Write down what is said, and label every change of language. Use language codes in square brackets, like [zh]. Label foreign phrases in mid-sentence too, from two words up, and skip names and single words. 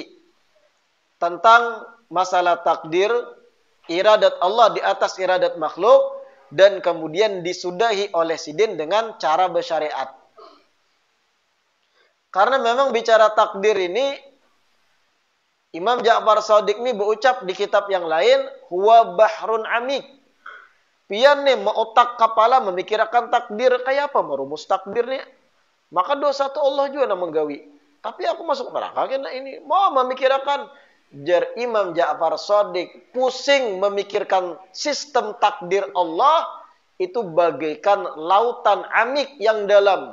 [id] Tentang masalah takdir, iradat Allah di atas iradat makhluk, dan kemudian disudahi oleh Sidin dengan cara bersyariat. Karena memang bicara takdir ini, Imam Ja'far Shadiq ini berucap di kitab yang lain, [ar] هو بحر عميق. [bjn] Pian nih otak kepala memikirkan takdir kayak apa, merumus takdir nih. Maka dosa tu Allah juga yang menggawi. Tapi aku masuk neraka kena ini. Mau memikirkan. Jar Imam Ja'far Shadiq pusing memikirkan sistem takdir Allah itu bagaikan lautan amik yang dalam.